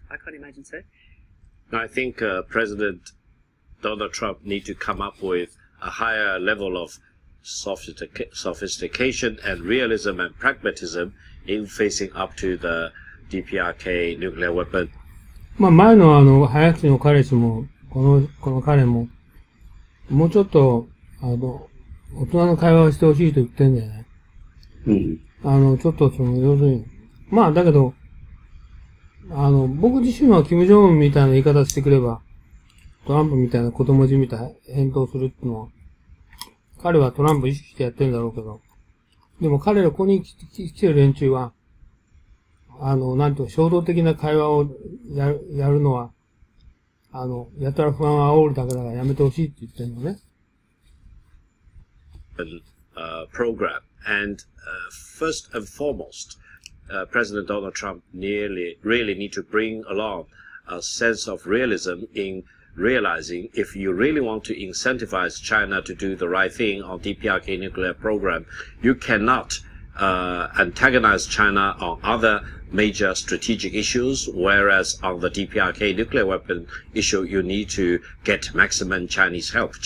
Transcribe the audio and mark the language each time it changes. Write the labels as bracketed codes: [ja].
[en] I can't imagine so. I think President Donald Trump needs to come up with a higher level of sophistication and realism and pragmatism in facing up to the DPRK nuclear weapon. [ja] まあ前の早口の彼氏も、この彼も、もうちょっと、大人の会話をしてほしいと言ってんだよね。ちょっと要するに、まあだけど、僕自身はキム・ジョンウンみたいな言い方してくれば、トランプみたいな子供じみた返答するっていうのは、彼はトランプ意識してやってるんだろうけど、でも彼らここに来てる連中は、なんていうか、衝動的な会話をやるのは、やたら不安を煽るだけだからやめてほしいって言ってるのね。 [en] Program. And first and foremost, President Donald Trump really need to bring along a sense of realism in realizing if you really want to incentivize China to do the right thing on DPRK nuclear program, you cannot antagonize China on other major strategic issues, whereas on the DPRK nuclear weapon issue, you need to get maximum Chinese help.